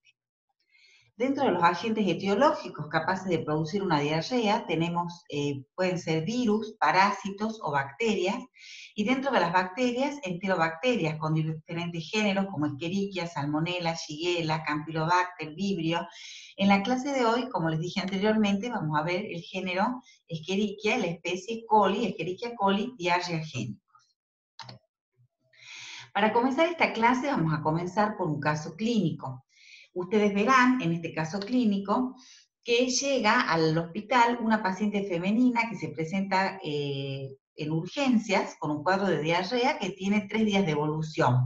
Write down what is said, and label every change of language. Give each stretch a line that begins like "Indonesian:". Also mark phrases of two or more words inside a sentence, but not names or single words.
Spanish: Dentro de los agentes etiológicos capaces de producir una diarrea tenemos, pueden ser virus, parásitos o bacterias, y dentro de las bacterias, enterobacterias con diferentes géneros como Escherichia, Salmonella, Shigella, Campylobacter, Vibrio. En la clase de hoy, como les dije anteriormente, vamos a ver el género Escherichia, la especie coli, Escherichia coli diarreagénica. Para comenzar esta clase vamos a comenzar por un caso clínico. Ustedes verán en este caso clínico que llega al hospital una paciente femenina que se presenta en urgencias con un cuadro de diarrea que tiene 3 días de evolución.